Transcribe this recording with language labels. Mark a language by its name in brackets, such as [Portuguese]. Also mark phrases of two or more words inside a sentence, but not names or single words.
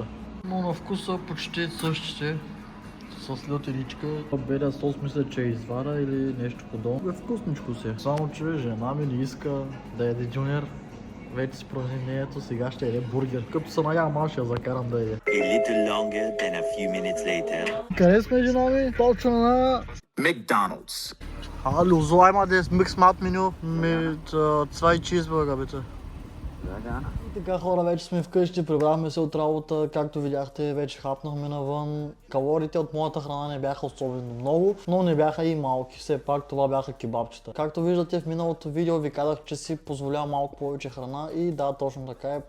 [Bulgarian] Но на вкус са почти същите. С лютеничка. Белия сос мисля, че е извара или нещо подобно. Вкусничко си. Само че жена ми не иска да яде дюнер. Вече си промени мнението, сега ще яде бургер. Като се надявам, аз ще я закарам да яде. [English] A little longer than a few minutes later. [Bulgarian] Къде сме, жена ми? Точно на McDonald's. [German] Hallo, so einmal das Mix-Mat-Menü mit 2 Cheeseburger, bitte. [Bulgarian] И така, хора, вече сме вкъщи, прибрахме се от работа, както видяхте, вече хапнахме навън. Калориите от моята храна не бяха особено много, но не бяха и малки, все пак това бяха кебабчета. Както виждате в миналото видео ви казах, че си позволявам малко повече храна и да, точно така е.